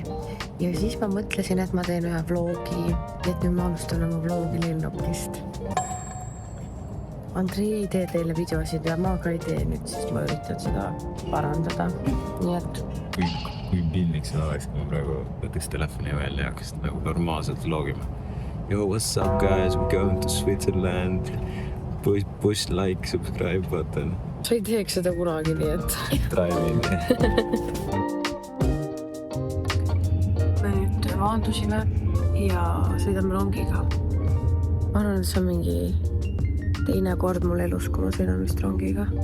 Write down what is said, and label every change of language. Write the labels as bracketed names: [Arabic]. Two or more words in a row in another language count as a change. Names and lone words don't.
[Estonian] Ja siis ma mõtlesin, et ma teen ühe vlogi, et nüüd ma alustan oma vlogi lennukist. Andrei ei tee teile videosid ja ma ka ei tee nüüd, siis ma üritan seda parandada. Nii et... Kui pilliks seda oleks, kui ma praegu võtaks telefoni välja ja hakkasid nagu normaalselt vlogima. [English] Yo, what's up guys, we're going to Switzerland. Push like, subscribe button. [Estonian] Sa ei teeks seda kunagi, nii et... [English] Drive in. [Estonian] Me nüüd maandusime ja sõidame rongiga. Ma arvan, et see on mingi teine kord mul elus, kui ma sõidan vist rongiga.